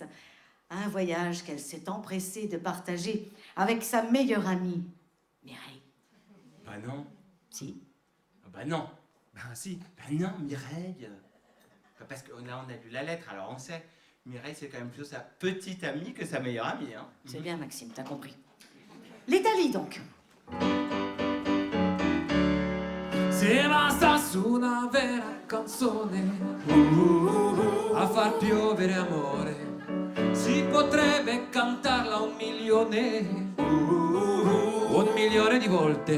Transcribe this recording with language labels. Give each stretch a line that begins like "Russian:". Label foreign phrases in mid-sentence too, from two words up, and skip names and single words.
French: Un voyage qu'elle s'est empressée de partager avec sa meilleure amie, Mireille. Bah non. Si. Bah non. Bah si. Bah non, Mireille. Parce que là, on a lu la lettre, alors on sait. Mireille, c'est quand même plutôt sa petite amie que sa meilleure amie. Hein. C'est bien, Maxime, t'as compris. L'Italie, donc.
Italian: Se bastasse una vera canzone a far piovere amore, si potrebbe cantarla 1 milione di volte.